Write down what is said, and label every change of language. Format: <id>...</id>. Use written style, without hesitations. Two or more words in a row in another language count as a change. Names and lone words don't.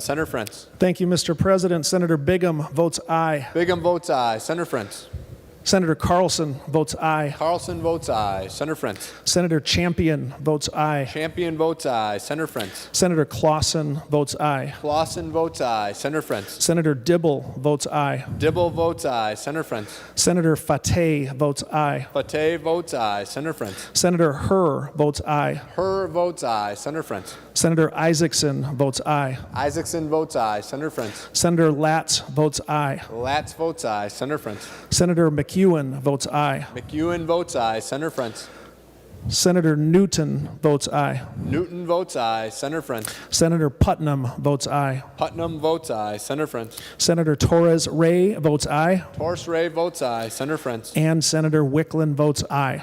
<en>Senator Frentz. Thank you, Mr. President. Senator Bigham votes aye. Bigham votes aye. Senator Frentz. Senator Carlson votes aye. Carlson votes aye. Senator Frantz. Senator Champion votes aye. Champion votes aye. Senator Frantz. Senator Clausen votes aye. Clausen votes aye. Senator Frantz. Senator Dibble votes aye. Dibble votes aye. Senator Frantz. Senator Fateh votes aye. Fateh votes aye. Senator Frantz. Senator Herr votes aye. Herr votes aye. Senator Frantz. Senator Isaacson votes aye. Isaacson votes aye. Senator Frantz. Senator Latz votes aye. Latz votes aye. Senator Frantz. Senator McEwen votes aye. McEwen votes aye. Senator Frantz. Senator Newton votes aye. Newton votes aye. Senator Frantz. Senator Putnam votes aye. Putnam votes aye. Senator Frantz. Senator Torres Ray votes aye. Torres Ray votes aye. Senator Frantz. And Senator Wickland votes aye.</en>